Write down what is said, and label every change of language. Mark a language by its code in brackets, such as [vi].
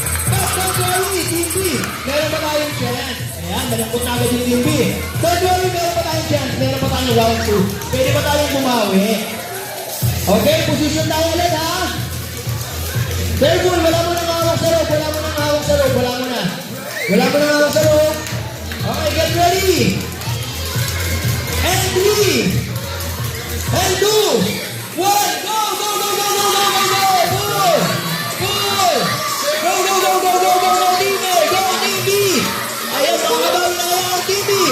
[en] But don't worry, Team B. [tl] Meron pa tayong chance. Ayan, malangkot na agad yung Team B. [en] Don't worry, [tl] meron pa tayong chance. Meron pa tayong round 2. Pwede pa tayong bumawi. Okay, position tayo ulit ha. [en] Careful, [tl] wala mo nang hawak sa rope. Wala mo nang hawak sa rope. Wala mo na. Wala mo nang hawak sa rope. [en] Okay, get ready. And 3, and 2, 1, go, go, go, go, go, go, go, go, pull, pull, go, go, go, go, go, go, go, Team A, go, Team B. [tl] Ayan, mga kabawi na kayo, Team B.